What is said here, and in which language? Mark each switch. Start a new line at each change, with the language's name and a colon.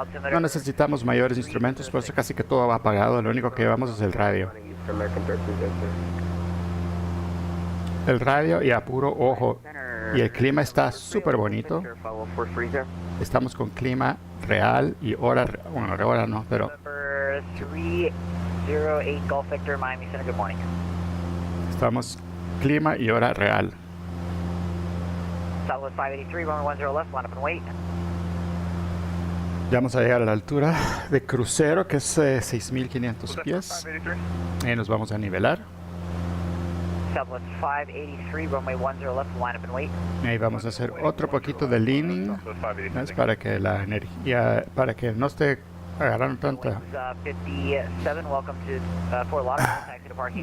Spanish: No necesitamos mayores instrumentos, por eso casi que todo va apagado, lo único que llevamos es el radio. El radio y a puro ojo. Y el clima está súper bonito. Estamos con clima real y hora, bueno, hora no, pero
English: November 308 Golf Victor, Miami Center, good morning.
Spanish: estamos clima y hora real.
English: Southwest 583, runway 10 left, line up and wait.
Spanish: Ya vamos a llegar a la altura de crucero, que es 6.500 pies. Y nos vamos a nivelar.
English: Southwest 583, runway 10 left, line up and wait.
Spanish: Y ahí vamos a hacer otro poquito de leaning. Es para que la energía, para que no esté agarrando tanta,
English: 57, welcome to Fort Lauderdale, taxi to parking.